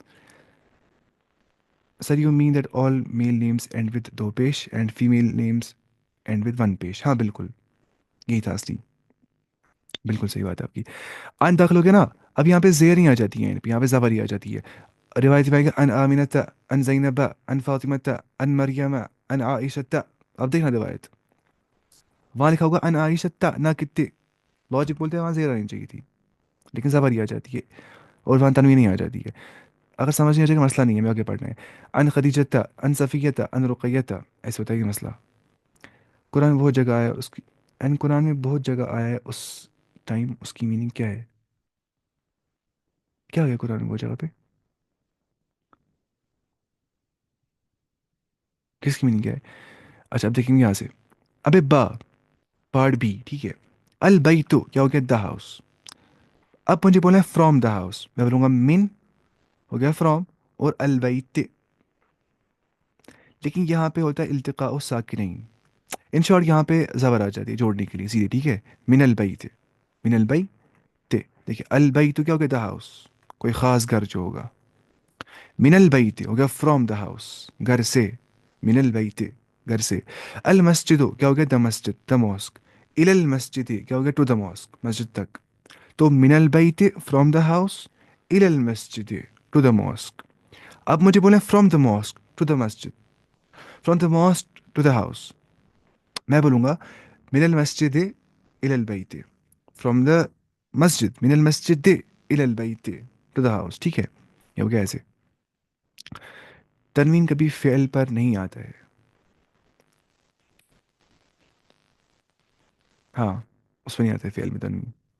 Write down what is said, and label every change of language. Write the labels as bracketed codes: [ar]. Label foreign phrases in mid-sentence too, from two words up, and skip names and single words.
[en] Sir you mean that all male names end with two pesh and female names end with one pesh. [hi] हाँ बिल्कुल, यही था असली, बिल्कुल सही बात है आपकी। अन दाखिल हो गया ना, अब यहाँ पे जेर नहीं आ जाती है, यहाँ पे जबर ही आ जाती है। रिवायत में आएगा [ar] عن آمنة، عن زينب، عن فاطمة، عن مريم، عن عائشة. [hi] अब देखना रिवायत, वहाँ लिखा होगा [ar] عن عائشة [hi] ना कितने, लॉजिक बोलते हैं वहाँ जेर आनी चाहिए थी, लेकिन जबर ही आ जाती है, और वहाँ तनवीन नहीं आ जाती है। अगर समझ नहीं आ जाएगा मसला नहीं है, मैं आगे पढ़ना है। [ar] عن خديجة، عن صفية، عن رقية, [hi] ऐसे होता है कि मसला। कुरान में बहुत जगह आया है उसकी, एंड कुरान में बहुत जगह आया है उस टाइम, उसकी मीनिंग क्या है, क्या हो गया कुरान में वो जगह पे, किसकी मीनिंग क्या है? अच्छा अब देखेंगे यहाँ से। अबे बा, [en] part B, [hi] ठीक है। [ar] البيتُ [hi] क्या हो गया, [en] the house. [hi] अब मुझे बोला है [en] from the house, [hi] मैं बोलूंगा मिन, हो गया फ्रॉम, और [ar] البيت. [hi] लेकिन यहाँ पे होता है इल्तिका और साकिनैन, [en] in short [hi] यहाँ पे जबर आ जाती है जोड़ने के लिए सीधे। ठीक है, [ar] من البيت، من البيت. [hi] देखिए [ar] البيت [hi] क्या हो गया, [en] the house, [hi] कोई खास घर जो होगा। [ar] من البيت [hi] हो गया [en] from the house, [hi] घर से, [ar] من البيت, [hi] घर से। [ar] المسجد [hi] क्या हो गया, [en] the masjid, the mosque. [ar] إلى المسجد [hi] क्या हो गया, [en] to the mosque, [hi] मस्जिद तक। तो [ar] من البيت [en] from the house, [ar] إلى المسجد [en] to the mosque. [hi] अब मुझे बोले [en] from the mosque to the masjid, from the mosque to the house, [hi] मैं बोलूँगा [ar] من المسجد إلى البيت, [en] from the masjid, [ar] من المسجد إلى البيت [en] to the house. [hi] ठीक है, ये हो गया ऐसे। तनवीन कभी फ़ेल पर नहीं आता है। हाँ, उसमें नहीं आता है फ़ेल में तनवीन।